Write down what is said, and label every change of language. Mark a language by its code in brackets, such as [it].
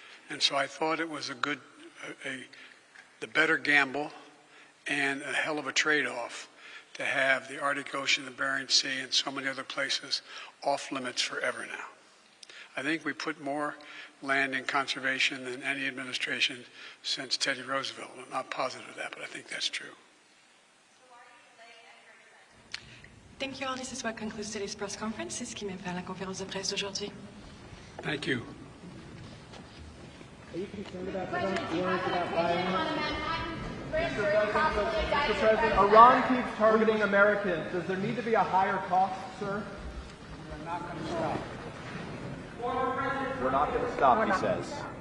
[en] And so I thought it was the better gamble and a hell of a trade-off to have the Arctic Ocean, the Bering Sea, and so many other places off limits forever now. I think we put more land in conservation than any administration since Teddy Roosevelt. I'm not positive of that, but I think that's true. Thank you all. This is what concludes today's press conference. [fr] C'est ce qui met fin à la conférence de presse d'aujourd'hui. [en] Thank you. Are you concerned about Trump's words about violence? Mr. President, Iran keeps targeting Americans. Does there need to be a higher cost, sir? We're not going to stop. We're not going to stop, he says.